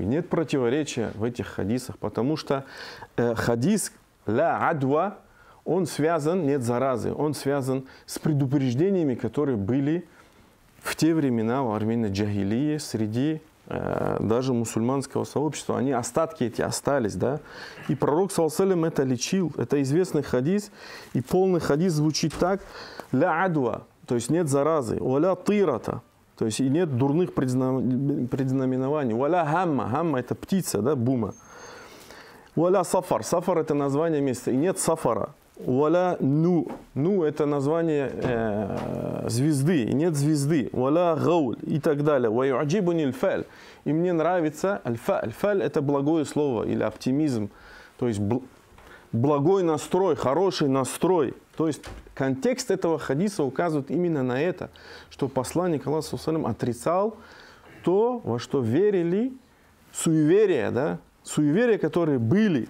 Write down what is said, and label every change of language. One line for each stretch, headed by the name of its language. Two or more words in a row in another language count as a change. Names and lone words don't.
Russian: Нет противоречия в этих хадисах, потому что хадис
Arabic: «لا عدوى»,
Russian: он связан, нет заразы, он связан с предупреждениями, которые были в те времена во времена джахилии среди даже мусульманского сообщества, они остатки эти остались, да. И пророк ﷺ это лечил. Это известный хадис, и полный хадис звучит так:
Arabic: لا عدوى,
Russian: то есть нет заразы,
Arabic: ولا طيرة,
Russian: то есть и нет дурных предзнаменований,
Arabic: ولا هامة,
Russian: хамма это птица, да, бума,
Arabic: ولا صفر,
Russian: сафар это название места, и нет сафара.
Arabic: ولا نوء,
Russian: ну это название звезды, и нет звезды.
Arabic: ولا غول
Russian: и так далее.
Arabic: ويعجبني الفأل.
Russian: И мне нравится аль-фаль. Аль-фаль это благое слово или оптимизм. То есть благой настрой, хороший настрой. То есть контекст этого хадиса указывает именно на это, что посланник Аллаха отрицал то, во что верили, суеверия, да, суеверия, которые были.